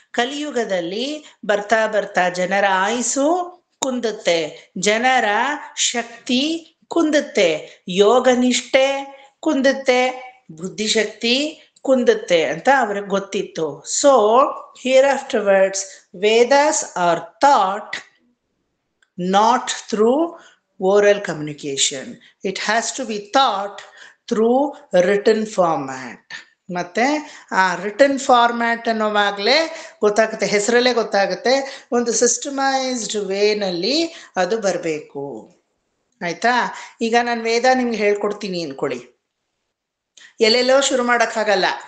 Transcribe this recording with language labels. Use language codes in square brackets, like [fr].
[kn] ಕಲಿಯುಗದಲ್ಲಿ ಬರ್ತಾ ಜನರ ಆಯುಸ್ಸು ಕುಂದುತ್ತೆ, ಜನರ ಶಕ್ತಿ ಕುಂದುತ್ತೆ, ಯೋಗ ನಿಷ್ಠೆ ಕುಂದುತ್ತೆ, ಬುದ್ಧಿಶಕ್ತಿ ಕುಂದುತ್ತೆ ಅಂತ ಅವ್ರಿಗೆ ಗೊತ್ತಿತ್ತು. [en] So here afterwards Vedas are taught not through oral communication. It has to be taught through written format. [kn] ಮತ್ತೆ ಆ ರಿಟರ್ನ್ ಫಾರ್ಮ್ಯಾಟ್ ಅನ್ನೋವಾಗಲೇ ಗೊತ್ತಾಗುತ್ತೆ, ಹೆಸರಲ್ಲೇ ಗೊತ್ತಾಗುತ್ತೆ, ಒಂದು ಸಿಸ್ಟಮೈಸ್ಡ್ ವೇನಲ್ಲಿ ಅದು ಬರಬೇಕು. ಆಯ್ತಾ? ಈಗ ನಾನು ವೇದ ನಿಮ್ಗೆ ಹೇಳ್ಕೊಡ್ತೀನಿ ಅನ್ಕೊಳ್ಳಿ, ಎಲ್ಲೆಲ್ಲೋ ಶುರು ಮಾಡೋಕ್ಕಾಗಲ್ಲ.